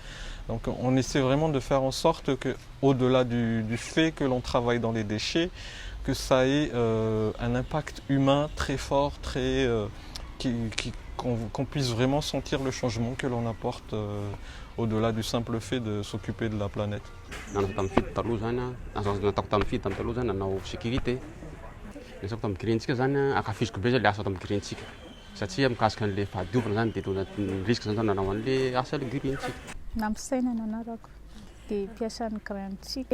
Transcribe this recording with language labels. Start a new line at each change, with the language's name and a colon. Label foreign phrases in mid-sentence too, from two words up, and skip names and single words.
French: Donc on essaie vraiment de faire en sorte que, au-delà du fait que l'on travaille dans les déchets, que ça ait un impact humain très fort, qu'on puisse vraiment sentir le changement que l'on apporte au-delà du simple fait de s'occuper de la planète.
Malagasy: Nanao tamin'ny fito taloha zany nataoko tamin'ny fito taloha zany nanao sécurité. Nisako tamin'ny Grentsika zany akafiziko be zay le asa tamin'ny Grentsika. Satria mikasika an'le fahadiovana zany dia ny risque zany nanao an'le asa le Grentsika. Nampisaina nanarako dia mpiasan'ny Grentsika.